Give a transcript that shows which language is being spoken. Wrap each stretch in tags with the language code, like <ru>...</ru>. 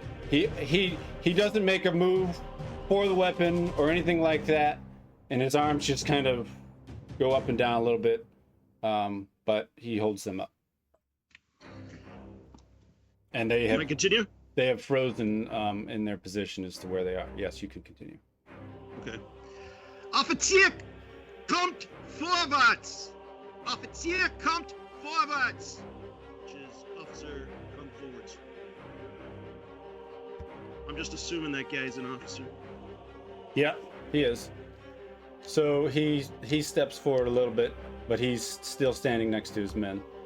<en>He doesn't make a move for the weapon or anything like that, and his arms just kind of go up and down a little bit, but he holds them up. And they Can I have continue? frozen in their position as to where they are. Yes, you can continue. Okay.</en> <de>Offizier, kommt vorwärts! Offizier, kommt vorwärts!</de> <en>Which is officer, come forwards. I'm just assuming that guy's an officer. Yeah, he is. So he steps forward a little bit, but he's still standing next to his men.</en>